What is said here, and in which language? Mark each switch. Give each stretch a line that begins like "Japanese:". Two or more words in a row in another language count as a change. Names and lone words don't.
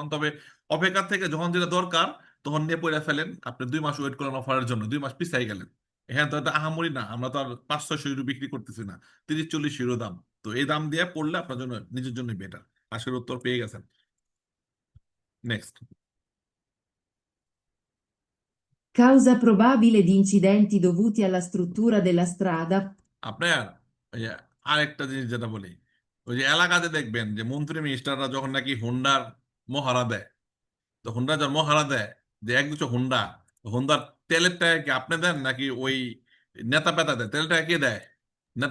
Bangla: তবে অপেক্ষার থেকে যখন যেটা দরকার তখন নিয়ে পড়ে ফেলেন। আপনি 2 মাস ওয়েট করেন অফারের জন্য, 2 মাস পিছাই গেলেন। হ্যাঁ, তো এটা আহামরি না, আমরা তো আর 500-600 ইউরো বিক্রি করতেছি না, 30-40 ইউরো দাম। তো এই দাম দিয়ে পড়লে আপনার জন্য, নিজের জন্য বেটার। আশার উত্তর পেয়ে গেছেন। নেক্সট।
Italian: Causa probabile di incidenti dovuti alla struttura della strada.
Bangla: আপনার ওই যে আরেকটা জিনিস যেটা বলি, ওই যে এলাকাতে দেখবেন যে মন্ত্রী মিনিস্টাররা যখন নাকি হুন্ডার মহারা দেয়, তো হুন্ডা যখন মহারা দেয় যে 1-2 হুন্ডা, হুন্ডার তেলের টাকা কি আপনি দেন নাকি ওই নেতা পেতা দেয়? তেলের টাকা কে দেয়? নেতা